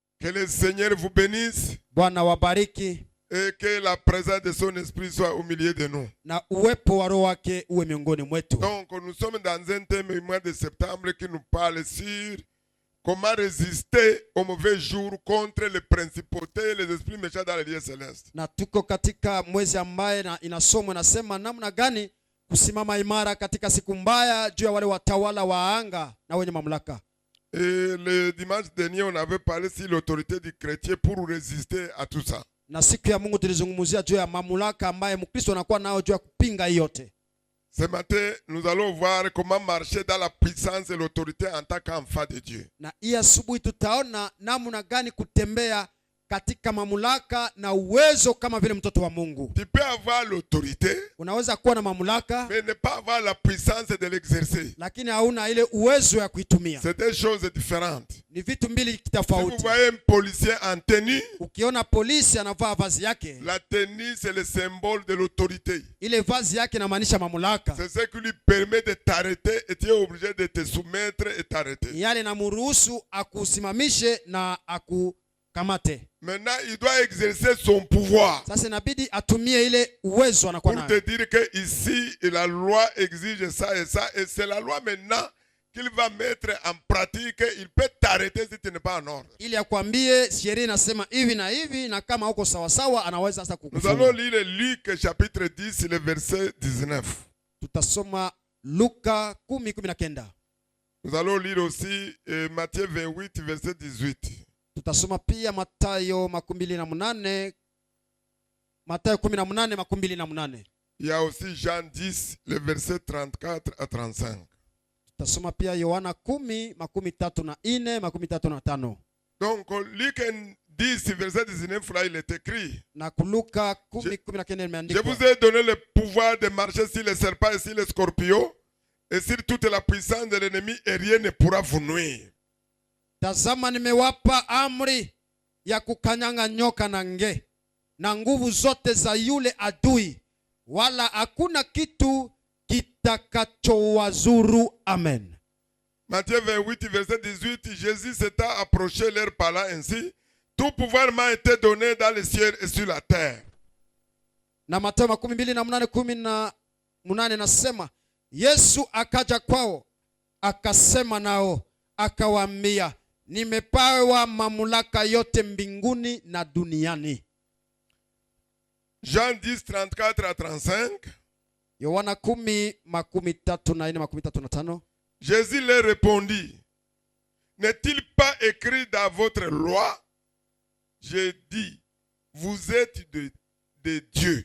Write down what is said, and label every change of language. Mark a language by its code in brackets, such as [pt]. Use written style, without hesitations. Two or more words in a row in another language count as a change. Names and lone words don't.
[fr] Que le Seigneur vous bénisse. [sw] Bwana wabariki. [fr] Et que la présence de son esprit soit au milieu de nous. [sw] Na uwepo wa roho wake uwe miongoni mwetu. [fr] Donc nous sommes dans un thème au mois de septembre qui nous parle sur comment résister aux mauvais jours contre les principautés et les esprits méchants dans les lieux célestes. [sw] Na tuko katika mwezi ambaye inasomwa nasema namna gani kusimama imara katika siku mbaya juu ya wale watawala wa anga na wenye mamlaka. [fr] Et le dimanche dernier on avait parlé sur l'autorité du chrétien pour résister à tout ça. [sw] Na siku ya Mungu tulizungumzia juu ya mamlaka ambaye Mkristo anakuwa nao juu ya kupinga yote. [fr] Ce matin, nous allons voir comment marcher dans la puissance et l'autorité en tant qu'enfant de Dieu. [sw] Na hii asubuhi tutaona namna gani kutembea katika mamlaka na uwezo kama vile mtoto wa Mungu. [fr] Tu peux avoir l'autorité, [sw] unaweza kuwa na mamlaka, [fr] mais ne pas avoir la puissance de l'exercer. [sw] Lakini hauna ile uwezo ya kuitumia. [fr] C'est des choses différentes. [sw] Ni vitu mbili Si tofauti. [fr] vous voyez un policier en tenue, [sw] ukiona polisi anavaa vazi yake, [fr] la tenue c'est le symbole de l'autorité. [sw] Ile vazi yake inamaanisha mamlaka. [fr] C'est ce qui lui permet de t'arrêter et tu es obligé de te soumettre et t'arrêter. [sw] Yale namruhusu akusimamishe na akukamate. [fr] Maintenant, il doit exercer son pouvoir. [sw] Sasa inabidi atumie ile uwezo anakuwa [fr] Pour [sw] nayo. [fr] te dire que ici la loi exige ça et c'est la loi maintenant qu'il va mettre en pratique. Il peut t'arrêter si tu n'es pas en ordre. [sw] Ili akwambie sheria inasema hivi na hivi na kama uko sawa sawa anaweza sasa [fr] Nous allons [sw] kukufunga. [fr] lire Luc chapitre 10 le verset 19. [sw] Tutasoma Luka 10:19. [fr] Nous allons lire aussi Matthieu 28 verset 18. [sw] Tutasoma pia Mathayo 28, Mathayo 18:28. [fr] Il y a aussi Jean 10 le verset 34 à 35. [sw] Tutasoma pia Yohana 10:34-35. [fr] Donc Luc 10 verset 19 là il est écrit. [sw] Na Luka 10:19 [fr] Je [sw] imeandikwa. [fr] vous ai donné le pouvoir de marcher sur les serpents et sur les scorpions et sur toute la puissance de l'ennemi et rien ne pourra vous nuire. [sw] Tazama nimewapa amri ya kukanyanga nyoka na nge na nguvu zote za yule adui, wala hakuna kitu kitakachowazuru. Amen. [fr] Matthieu 28 verset 18, Jésus s'étant approché leur parlant ainsi, tout pouvoir m'a été donné dans les cieux et sur la terre. [sw] Na Mathayo 28:18 nasema, Yesu akaja kwao akasema nao akawaambia, nimepewa mamlaka yote mbinguni na duniani. [fr] Jean 10 34 à 35. [sw] Yohana 10:34-35. [fr] Jésus leur répondit, n'est-il pas écrit dans votre loi? J'ai dit, vous êtes de Dieu.